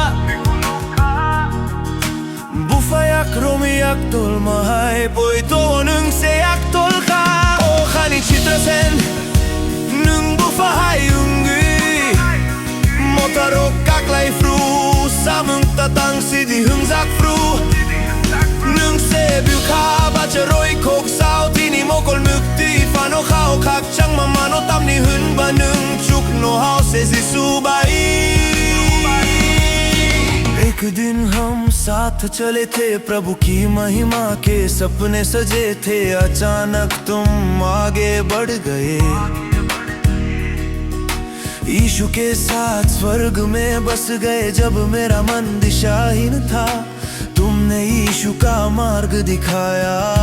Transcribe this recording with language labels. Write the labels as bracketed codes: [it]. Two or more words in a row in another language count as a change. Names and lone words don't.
[trp] Bufayak romiyak tol mahay Poito nung se yak tol ka O khani chitrasen Nung bufahay ungi Motarok khlai fru Samung tatang sidi hung zak fru Nung se biu ka bacha roi kok sao Tini mokol mukti fano khao khak chang mamano tam ni hun ba nung chuk no hao se zisu bai [hi] एक दिन हम साथ चले थे प्रभु की महिमा के सपने सजे थे अचानक तुम आगे बढ़ गए यीशु के साथ स्वर्ग में बस गए जब मेरा मन दिशाहीन था तुमने यीशु का मार्ग दिखाया